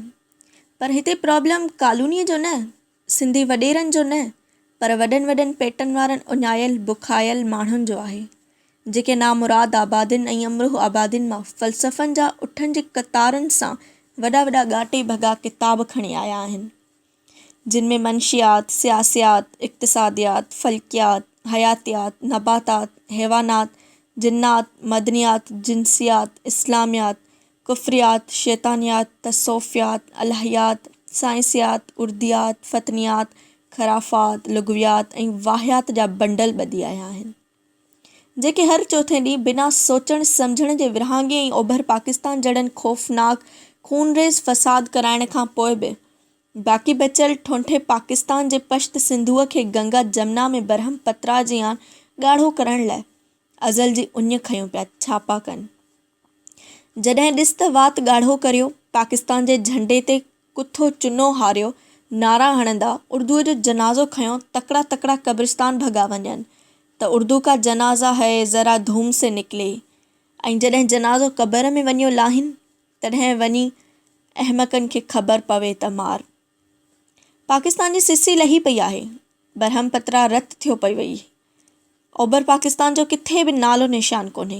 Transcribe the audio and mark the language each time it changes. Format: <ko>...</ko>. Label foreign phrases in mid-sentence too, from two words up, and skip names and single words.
<sd>पर हिते प्रॉब्लम कॉलोनीअ जो न, सिंधी वॾेरनि जो न, पर वॾनि वॾनि पेटनि वारनि उञायल बुखायल माण्हुनि जो आहे, जेके नामुराद आबादियुनि ऐं अमरूह आबादियुनि मां फ़लसफ़नि जा उठनि जी कतारुनि सां वॾा वॾा ॻाटे भॻा किताब खणी आया आहिनि, जिन में मंशियात, सियासियात, इक़्तिसादियात, फ़ल्कियात, हयातियात, नबातात, हैवानात, जिन्नात, मदनियात, जिनसियात, इस्लामियात, कुफ्रियात, शैतानियात, तसौफ़ियात, अलहियात, साइंसियात, उर्दियात, फ़तनियात, ख़राफ़ात, लुग़वियात ऐं वाहियात जा बंडल ॿधी आया आहिनि, जेके हर चौथे ॾींहुं बिना सोचण सम्झण जे विरहाङे ऐं ओभर पाकिस्तान जहिड़नि ख़ौफ़नाक खूनरेज़ फ़साद कराइण खां पोइ बि बाक़ी बचियल ठोंठे पाकिस्तान जे पश्त सिंधूअ खे गंगा जमुना में बरहम पत्रा जियां ॻाढ़ो करण लाइ अज़ल जी उञ खयूं पिया छापा कनि। जॾहिं ॾिस त वात ॻाढ़ो करियो, पाकिस्तान जे झंडे ते कुथो चुनो हारियो नारा हणंदा, उर्दूअ जो जनाज़ो खयों, तकड़ा तकड़ा कब्रिस्तान भॻा वञनि त</sd> <ur>اردو کا جنازہ ہے ذرا دھوم سے نکلے,</ur> <sd>ऐं जॾहिं जनाज़ो क़बर में वञो लाहीनि, तॾहिं वञी अहमकनि खे ख़बर पवे त मार। पाकिस्तान जी सिसी लही पई आहे, बरहम पत्रा रत थियो पई वई। ओभर पाकिस्तान जो किथे बि नालो निशान कोन्हे।</sd>